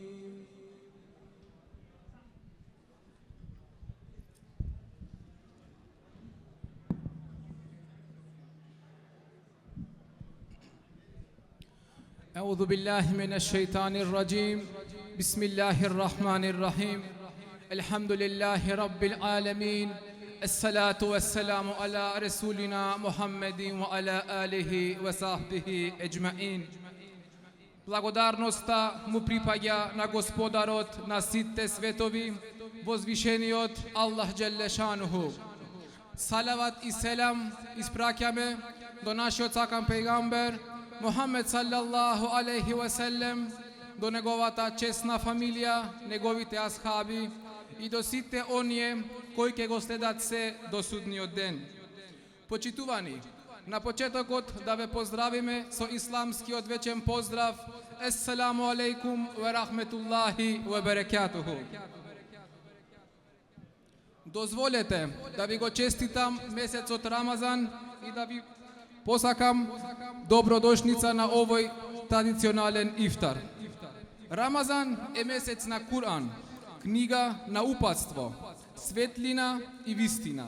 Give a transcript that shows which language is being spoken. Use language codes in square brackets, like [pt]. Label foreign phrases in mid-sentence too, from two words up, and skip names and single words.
[ar] أعوذ بالله من الشيطان الرجيم بسم الله الرحمن الرحيم الحمد لله رب العالمين الصلاة والسلام على رسولنا محمد وعلى آله وصحبه أجمعين. [mk] Благодарноста му припаѓа на Господарот на сите светови, возвишениот Аллах [ar] جل شأنه. [mk] Салават и селам испраќаме до нашиот сакан пејгамбер Мухаммед [ar] صلى الله عليه وسلم, [mk] до неговата чесна фамилија, неговите асхаби и до сите оние кои ќе го следат се до судниот ден. Почитувани, на почетокот да ве поздравиме со исламскиот вечен поздрав. [ar] السلام عليكم ورحمة الله وبركاته. [mk] Дозволете да ви го честитам месецот Рамазан и да ви посакам добродошница на овој традиционален ифтар. Рамазан е месец на Куран, книга на упатство, светлина и вистина.